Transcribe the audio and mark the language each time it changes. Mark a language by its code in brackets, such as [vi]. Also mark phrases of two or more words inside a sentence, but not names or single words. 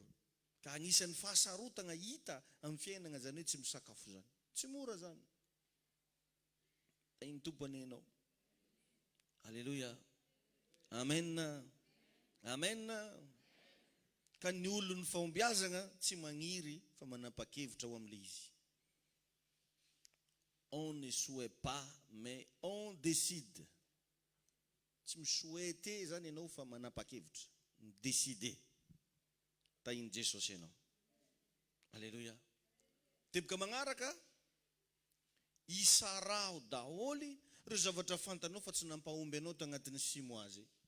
[mg] Ka anisan'ny fahasarotana hita amin'ny fiainana zany hoe tsy misakafo zany. Tsy mora zany. Iny tompony ianao. Alléluia. Amen. Amen. Ka ny olon'ny fahombiazana tsy magniry fa manapa-kevitra ao amin'ilay izy. [fr] On ne souhaite pas mais on décide. [mg] Tsy misouhaite zany ianao fa manapa-kevitra. Décider. Tahin Jesosy ianao. Alléluia. Teboka magnaraka isarao daholy ireo zavatra fantanao fa tsy nampahomby anao tagnatin'ny 6 mois azy.